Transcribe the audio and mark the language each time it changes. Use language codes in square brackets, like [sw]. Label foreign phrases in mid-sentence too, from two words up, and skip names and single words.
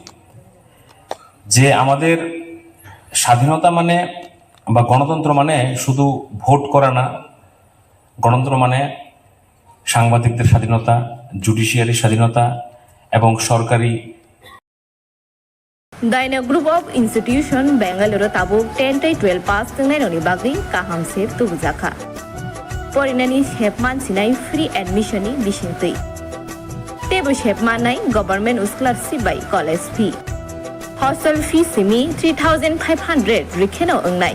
[bn] যে আমাদের স্বাধীনতা মানে বা গণতন্ত্র মানে শুধু ভোট করা না, গণতন্ত্র মানে সাংবাদিকদের স্বাধীনতা, জুডিশিয়ারির স্বাধীনতা এবং সরকারি [trp] Daina Group of Institution Bangalore tabuk 10-12 pass tengainoni bagui kaham sep tubujaka. Porinani shepman sinai [en] free admission [trp] ni bisingtui. Tebo shepman nai [en] government scholarship [trp] by [en] college fee. Hostel fee [trp] simi 3,500 rikheno ongnai.